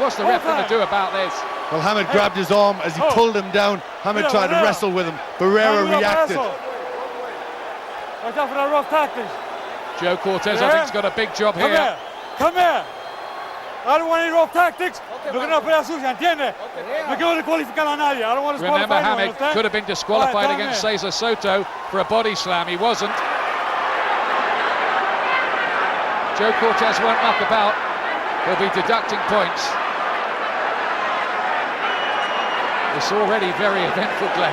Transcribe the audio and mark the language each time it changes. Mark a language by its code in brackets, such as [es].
[en] What's the ref going to do about this? Well, Hamed grabbed his arm as he pulled him down. Hamed tried to wrestle with him. Barrera reacted. Watch out for that rough tactics. Joe Cortez, I think, has got a big job here. Come here. I don't want any rough tactics. Looking up for that sucia, [es] ¿entiende? No quiero descualificar a nadie. [en] I don't want to Remember, disqualify anyone, Hamed could have been disqualified against Cesar Soto for a body slam. He wasn't. Joe Cortez won't muck about. He'll be deducting points. It's already very eventful, Glenn.